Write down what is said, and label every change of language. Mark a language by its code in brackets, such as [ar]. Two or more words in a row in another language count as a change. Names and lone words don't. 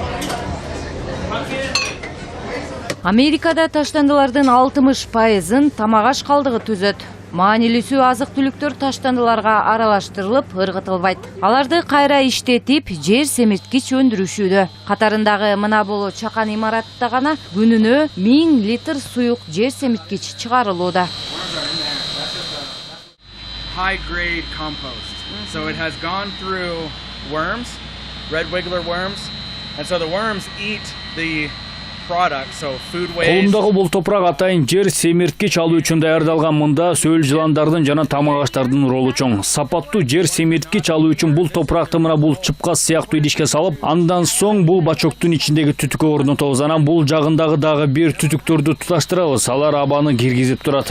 [ky] Америкада таштандылардын 60%-ын тамак аш калдыгы түзөт. Маанилүүсү азык-түлүктөр таштандыларга аралаштырылып, ыргытылбайт. Аларды кайра иштетип, жер семирткич өндүрүшүүдө. Катарындагы мына бул чакан имаратта гана күнүнө 1000 литр суюк жер семирткич чыгарылууда. [en] High grade compost. So it has gone through worms, red wiggler worms, and so the worms eat the product, so food waste. [ky] Колумдагы бул топурак атайын жер семирткич алуу үчүн даярдалган. Мында сөөл жыландардын жана тамак аштардын ролу чоң. Сапаттуу жер семирткич алуу үчүн бул топуракты мына бул чыпкас сыяктуу идишке салып, андан соң бул бачоктун ичиндеги түтүккө орнотобуз. Анан бул жагындагы дагы бир түтүктөрдү туташтырабыз. Алар абаны киргизип турат.